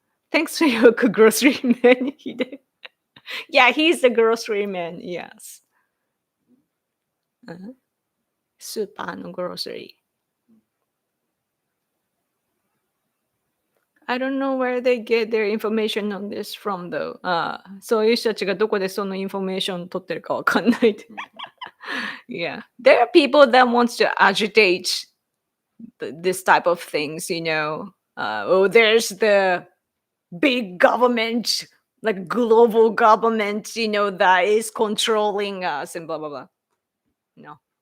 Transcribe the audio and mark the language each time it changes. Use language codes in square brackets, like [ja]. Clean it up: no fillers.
[en] Thanks to Yoko, grocery man. Yeah, he's the grocery man. Yes. Super no grocery. I don't know where they get their information on this from though. [ja] そういう人たちがどこでそのインフォメーション取ってるかわかんない。 [en] Yeah. There are people that wants to agitate this type of things, there's the big government, like global government, that is controlling us and blah, blah, blah. No.